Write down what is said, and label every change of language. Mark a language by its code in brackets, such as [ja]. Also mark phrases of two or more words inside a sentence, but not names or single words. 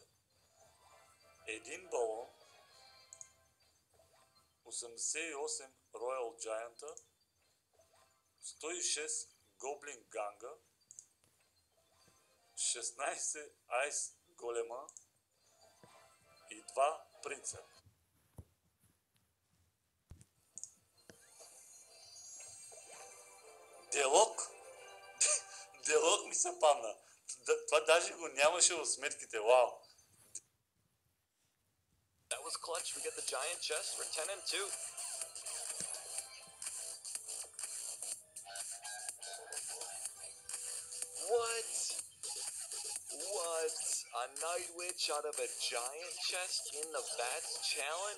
[bg] Един балон, 88 Royal Giant, 106 Гоблин Ганга, 16 Айс Голема и 2 принца. Делок! Делок ми се падна. Това даже го нямаше в сметките. Вау! [en] That was clutch. We get the giant chest for 10 and 2. What? What? A Night Witch out of a giant chest in the Bats challenge?